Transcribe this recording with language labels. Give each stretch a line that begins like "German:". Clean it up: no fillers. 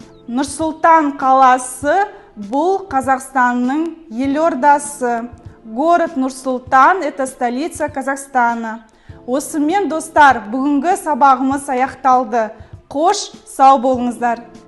Kazakh: Нұр-Сұлтан қаласы бұл Қазақстанның елордасы.
Russian: Город Нұр-Сұлтан – это столица Казахстана.
Kazakh: Осымен достар, бүгінгі сабағымыз аяқталды. Қош, сау болыңыздар.